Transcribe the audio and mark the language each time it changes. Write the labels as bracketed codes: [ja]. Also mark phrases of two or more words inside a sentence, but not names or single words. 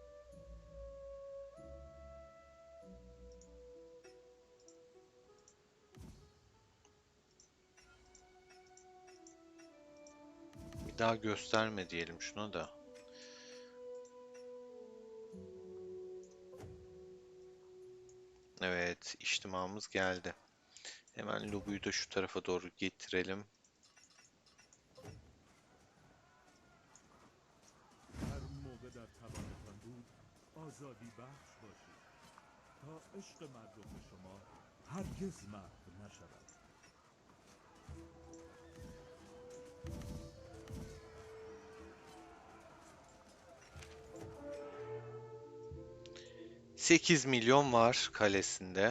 [tr] Bir daha gösterme diyelim şuna da. Evet, içtimamız geldi. Hemen lobuyu da şu tarafa doğru getirelim. [fa] هر موقع در توانتان بود آزادی بخش باشید تا عشق مردم به شما هرگز محو نشود. [tr] 8 milyon var kalesinde.